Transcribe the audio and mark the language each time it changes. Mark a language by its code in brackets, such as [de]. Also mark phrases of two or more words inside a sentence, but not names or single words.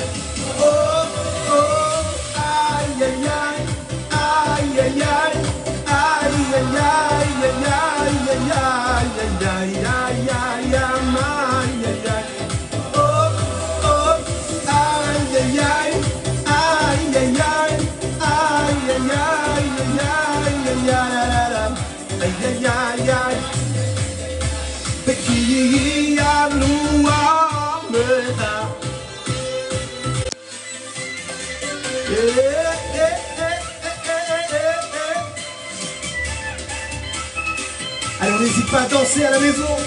[fr] Oh, oh, ay, ay, ay, ay, ay, ay, ay, ay, ay, ay, ay, ay, ay, ay, ay, ay. Oh, oh, ay, ay, ay, ay, ay, ay, ay, ay, ay, ay, ay. Qui a nous amena. Allez, on n'hésite pas à danser à la maison.